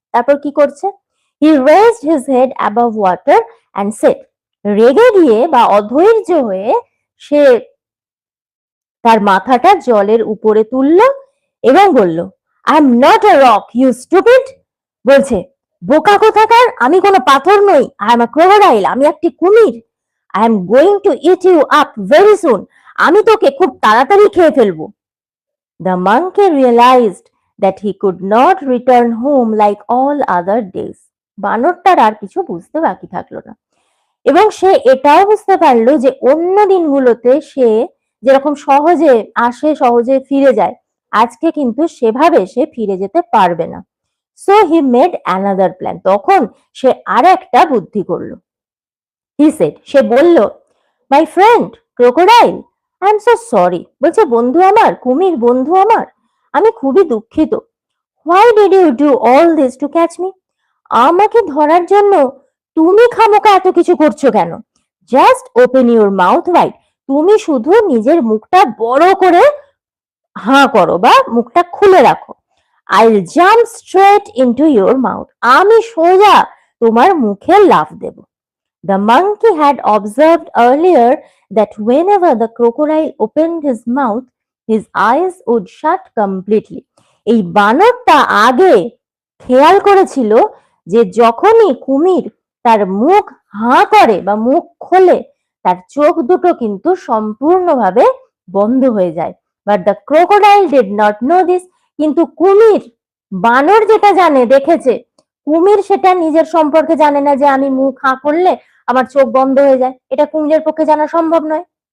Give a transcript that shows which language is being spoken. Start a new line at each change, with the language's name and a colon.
Bangla: তারপর কি করছে,
English: he raised his head above water and said,
Bangla: রেগে গিয়ে বা অধৈর্য হয়ে সে তার মাথাটা জলের উপরে তুলল এবং বলল,
English: I am not a rock you stupid.
Bangla: বলছে, বোকা কোথাকার, আমি কোনো পাথর নই,
English: I am a crocodile,
Bangla: আমি একটি কুমির।
English: I am going to eat you up very soon,
Bangla: আমি তোকে খুব তাড়াতাড়ি খেয়ে ফেলবো।
English: The monkey realized that he could not return home like all other days.
Bangla: বানরটার আর কিছু বুঝতে বাকি থাকলো না, এবং সে এটাও বুঝতে পারলো যে অন্য দিনগুলোতে সে যেরকম সহজে আসে সহজে ফিরে যায়, আজকে কিন্তু সেভাবে সে ফিরে যেতে পারবে না।
English: so he made another plan,
Bangla: তখন সে আর একটা বুদ্ধি করলো।
English: he said,
Bangla: সে বলল,
English: My friend crocodile, I am so sorry.
Bangla: বলছে, বন্ধু আমার, কুমির বন্ধু আমার, আমি খুবই দুঃখিত।
English: why did you do all this to catch me,
Bangla: আমাকে ধরার জন্য তুমি খামোকা এত কিছু করছো কেন?
English: just open your mouth wide,
Bangla: তুমি শুধু নিজের মুখটা বড় করে হাঁ করো বা মুখটা খুলে রাখো।
English: I will jump straight into your mouth,
Bangla: আমি সোজা তোমার মুখে লাফ দেব।
English: The monkey had observed earlier that whenever the crocodile opened his mouth, his eyes would shut completely.
Bangla: এই বানরটা আগে খেয়াল করেছিল যে যখনই কুমির তার মুখ হাঁ করে বা মুখ খোলে, তার চোখ দুটো কিন্তু সম্পূর্ণভাবে বন্ধ হয়ে যায়।
English: but the crocodile did not know this,
Bangla: কিন্তু কুমির, বানর যেটা জানে, দেখেছে, কুমির সেটা নিজের সম্পর্কে জানে না যে আমি মুখ হাঁ করলে আমার চোখ বন্ধ হয়ে যায়, এটা কুমিরের পক্ষে জানা সম্ভব নয়।